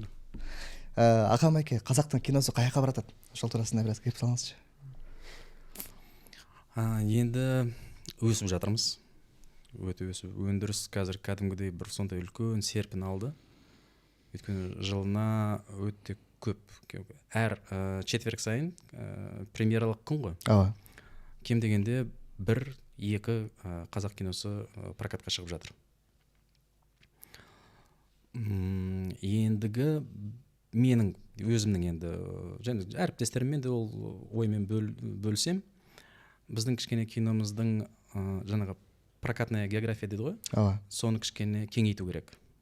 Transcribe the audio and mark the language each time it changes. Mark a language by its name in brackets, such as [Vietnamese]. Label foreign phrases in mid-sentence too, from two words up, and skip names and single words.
[Kyrgyz] Акам айке, казактын киносу каяка баратат? Ошол туурасында бир аз кеп салыңызчы. [Kazakh] Енді өсүп жатырмыз. [Kyrgyz] Өтө өсүп, өндүрүс казыр кадимгидей бир сондай үлкөн серпин алды. Өйткөнү жылына өтө көп, [Kazakh] әр четверг сайын премьералык күн ғой. [Kyrgyz] Ооба. Кем дегенде 1-2 казак киносу прокатка чыгып жатыр. [Kazakh] Ендігі менің өзімнің енді және әріптестеріммен де ол оймен бөлсем, біздің кішкене киномыздың жаңағы [Russian] прокатная география [Kazakh] дейді ғой, соны кішкене кеңейту керек.